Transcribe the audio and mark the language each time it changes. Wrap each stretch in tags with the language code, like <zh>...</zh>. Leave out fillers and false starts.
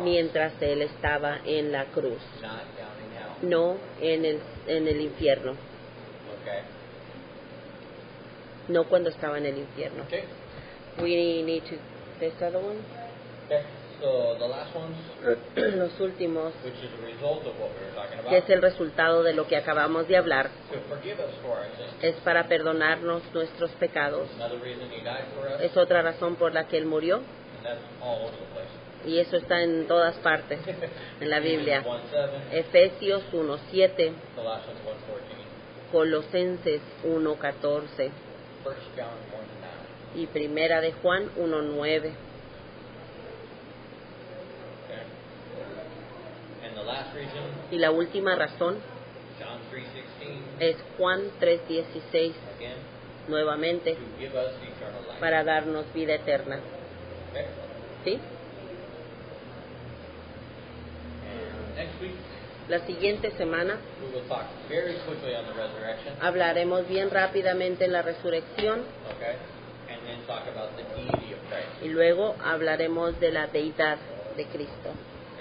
<es>mientras Él estaba en la cruz,</es> <en>not down in hell.</en> <es>no en el infierno,</es> <en>Okay?</en> <es>no cuando estaba en el infierno.</es> <en>Okay? We need to, this other one, Okay. So the last ones,</en> <es>los últimos,</es> <en>which is a result of what we were talking</en> <es>que es</es> <en>about,</en> <es>el resultado de lo que acabamos de hablar,</es> <en>to forgive us for our sins.</en> <es>es para perdonarnos nuestros pecados.</es> <en>Another reason he died for us,</en> <es>Es otra razón por la que Él murió,</es> <en>and that's all over the place.</en> <es>y eso está en todas partes en la Biblia. 1:7, Efesios 1:7,</es> <en>Colossians 1:14,</en> <es>Colosenses 1:14</es> <en>1 John 1:9.</en> <es>y Primera de Juan 1:9.</es> <en>Okay? And the last reason,</en> <es>Y la última razón</es> <en>John 3:16,</en> <es>es Juan 3:16,</es> <en>again,</en> <es>nuevamente,</es> <en>to give us eternal life.</en> <es>para darnos vida eterna.</es> <en>Okay?</en> <es>¿Sí?</es> <en>And next week,</en> <es>La siguiente semana</es> <en>we will talk very quickly on the resurrection,</en> <es>hablaremos bien rápidamente en la resurrección</es> <en>okay? And then talk about the deity of Christ.</en> <es>y luego hablaremos de la deidad de Cristo.</es>